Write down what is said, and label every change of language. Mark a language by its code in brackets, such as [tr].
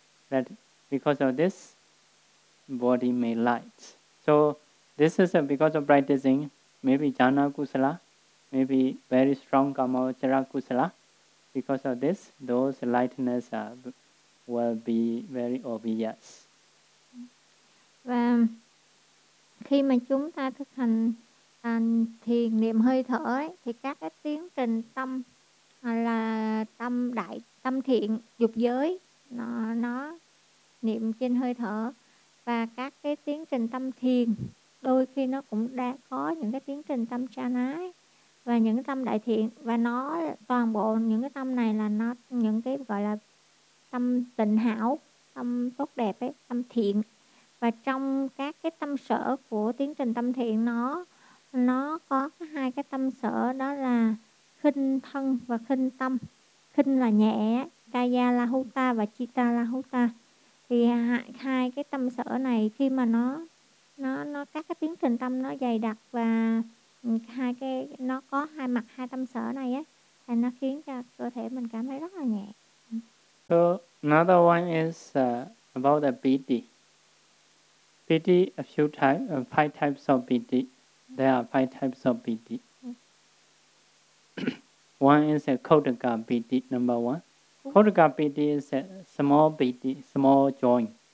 [en] That because of this, body may light. So, this is because of practicing, maybe jhana kusala, maybe very strong kamavachara kusala. Because of this, those lightness will be very obvious. [vi] Khi mà chúng ta thực hành thiền niệm hơi thở ấy, thì các cái tiến trình tâm là tâm đại, tâm thiện, dục giới, nó niệm trên hơi thở. Và các cái tiến trình tâm thiền, đôi khi nó cũng đã có những cái tiến trình tâm chan ái và những cái tâm đại thiện. Và nó toàn bộ những cái tâm này là nó những cái gọi là tâm tịnh hảo, tâm tốt đẹp ấy, tâm thiện. Và trong các cái tâm sở của tiến trình tâm thiện, nó có hai cái tâm sở, đó là khinh thân và khinh tâm. Khinh là nhẹ, kaya lahuta và chitta lahuta. Thì hai cái tâm sở này khi mà nó các cái tiến trình tâm nó dày đặc và hai cái nó có hai mặt hai tâm sở này á, thì nó khiến cho cơ thể mình cảm thấy rất là nhẹ. [en] So another one is about the piti. Piti a few types, five types of piti. There are five types of piti. One is a kodaka piti, number one. Kodaka piti is a small piti, small joint.